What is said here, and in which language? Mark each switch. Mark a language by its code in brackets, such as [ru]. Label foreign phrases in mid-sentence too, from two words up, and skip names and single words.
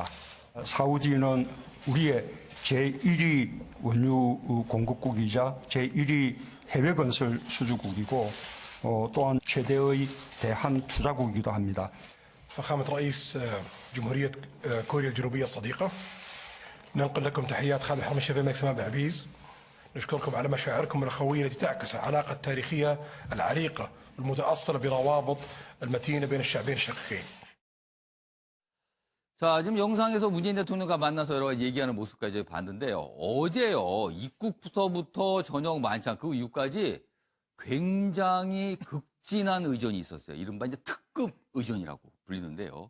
[ko] 사우디는 우리의 제1위 원유 공급국이자 제1위 해외 건설 수주국이고 또한 최대의 대한 투자국이기도 합니다. [ar] فخامة رئيس جمهورية كوريا الجنوبية الصديقة ننقل لكم تحيات خادم الحرمين الشريفين الملك سلمان بن عبد العزيز نشكركم على مشاعركم الأخوية التي تعكس العلاقة التاريخية العريقة المتأصلة بالروابط المتينة بين الشعبين الشقيقين. [ko] 자, 지금 영상에서 문재인 대통령과 만나서 여러 가지 얘기하는 모습까지 봤는데요. 어제요, 입국부터 저녁 만찬 그 이후까지 굉장히 극진한 의전이 있었어요. 이른바 이제 특급 의전이라고 불리는데요.